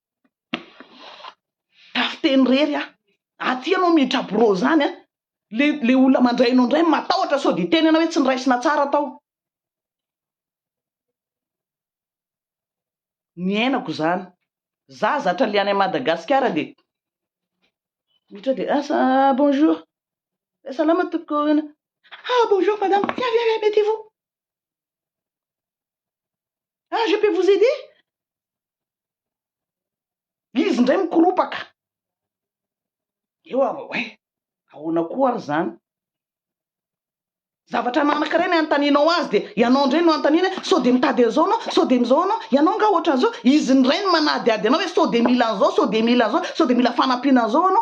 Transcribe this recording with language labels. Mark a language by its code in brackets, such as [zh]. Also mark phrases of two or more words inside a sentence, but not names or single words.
[mg] Tafiteny rery aty anao miditra bro zany le olona mandrainao indray matahotra sao de teny anao hoe tsy niraisina tsara tao. Ny ainako zany. Za zatra le any Madagasikara de mitra de bonjour. Salama toko. [fr] Bonjour madame. Viens, mettez-vous. Je peux vous aider? [mg] Izy ndray mikoropaka. Eo ahoana koa ary zany. Zavatra nanankiray ny antaninao azy de ianao indray no antanina sao de mitady an'izao anao, sao de mizao anao, ianao nga ohatran'izao, izy indray no manadiady anao hoe sao de mila an'izao, sao de mila an'izao, sao de mila fanampiana an'izao anao.